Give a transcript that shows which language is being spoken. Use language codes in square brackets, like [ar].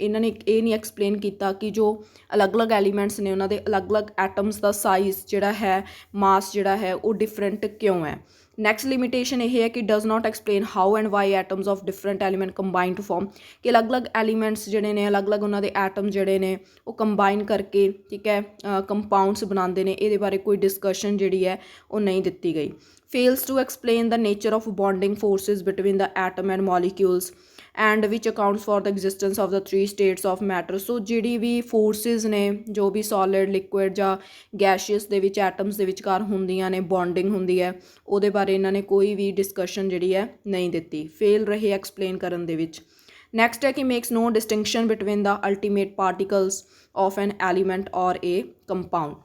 [pa] ਇਹਨਾਂ ਨੇ ਇਹ ਨਹੀਂ ਐਕਸਪਲੇਨ ਕੀਤਾ ਕਿ ਜੋ ਅਲੱਗ-ਅਲੱਗ ਐਲੀਮੈਂਟਸ ਨੇ ਉਹਨਾਂ ਦੇ ਅਲੱਗ-ਅਲੱਗ ਐਟਮਸ ਦਾ ਸਾਈਜ਼ ਜਿਹੜਾ ਹੈ, ਮਾਸ ਜਿਹੜਾ ਹੈ ਉਹ ਡਿਫਰੈਂਟ ਕਿਉਂ ਹੈ। [en] next limitation [pa] ਇਹ ਹੈ ਕਿ [en] Does not explain how and why atoms of different element combine to form. [pa] ਕਿ ਅਲੱਗ-ਅਲੱਗ ਐਲੀਮੈਂਟਸ ਜਿਹੜੇ ਨੇ, ਅਲੱਗ-ਅਲੱਗ ਉਹਨਾਂ ਦੇ ਐਟਮ ਜਿਹੜੇ ਨੇ ਉਹ ਕੰਬਾਈਨ ਕਰਕੇ, ਠੀਕ ਹੈ, ਕੰਪਾਊਂਡਸ ਬਣਾਉਂਦੇ ਨੇ। ਇਹਦੇ ਬਾਰੇ ਕੋਈ ਡਿਸਕਸ਼ਨ ਜਿਹੜੀ ਹੈ ਉਹ ਨਹੀਂ ਦਿੱਤੀ ਗਈ। [en] fails to explain the nature of bonding forces between the atom and molecules and which accounts for the existence of the three states of matter। [pa] ਸੋ ਜਿਹੜੀ ਵੀ ਫੋਰਸਿਸ ਨੇ, ਜੋ ਵੀ ਸੋਲਿਡ, ਲਿਕੁਇਡ ਜਾਂ ਗੈਸ਼ੀਅਸ ਦੇ ਵਿੱਚ ਐਟਮਸ ਦੇ ਵਿਚਕਾਰ ਹੁੰਦੀਆਂ ਨੇ, ਬੌਂਡਿੰਗ ਹੁੰਦੀ ਹੈ, ਉਹਦੇ ਬਾਰੇ ਇਹਨਾਂ ਨੇ ਕੋਈ ਵੀ ਡਿਸਕਸ਼ਨ ਜਿਹੜੀ ਹੈ ਨਹੀਂ ਦਿੱਤੀ, ਫੇਲ ਰਹੇ ਐਕਸਪਲੇਨ ਕਰਨ ਦੇ ਵਿੱਚ। [en] Next ਹੈ ਕਿ makes no distinction between the ultimate particles of an element or a compound.